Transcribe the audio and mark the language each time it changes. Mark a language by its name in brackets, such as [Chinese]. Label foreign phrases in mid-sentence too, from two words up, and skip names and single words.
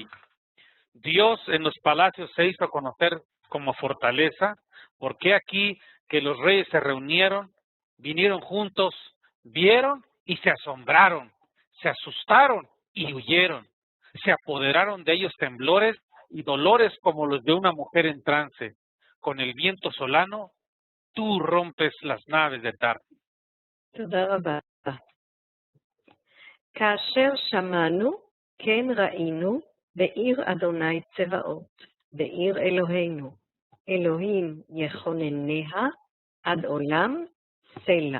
[Spanish] Dios en los palacios se hizo conocer como fortaleza, porque aquí que los reyes se reunieron, vinieron juntos, vieron y se asombraron, se asustaron y huyeron, se apoderaron de ellos temblores y dolores como los de una mujer en trance, con el viento solano, tú rompes las naves de Tarsis. [Hebrew] תודה רבה. כאשר שמענו, כן ראינו, בעיר אדוני צבאות, בעיר אלוהינו, אלוהים יכונניה, עד עולם סלע.